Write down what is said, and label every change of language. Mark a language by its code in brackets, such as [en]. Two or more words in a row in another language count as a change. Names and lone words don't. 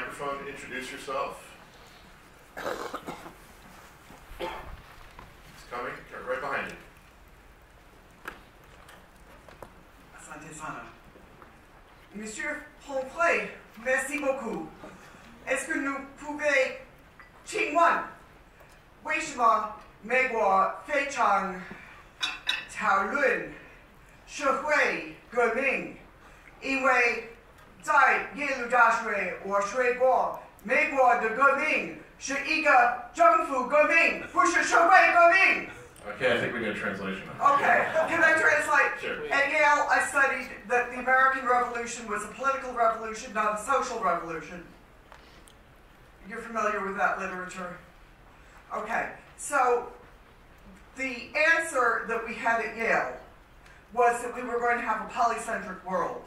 [en] microphone, introduce yourself. It's coming, right behind you. [sw] Asante sana. [fr] Monsieur Pomfret, merci beaucoup. Est-ce que nous pouvons [zh] 请问为什么美国非常讨论社会革命？因为在耶鲁大学我学过，美国的革命是一个政府革命，不是社会革命。 [en] Okay, I think we need a translation. Okay, can I translate? Sure. At Yale, I studied that the American Revolution was a political revolution, not a social revolution. You're familiar with that literature? Okay, so the answer that we had at Yale was that we were going to have a polycentric world.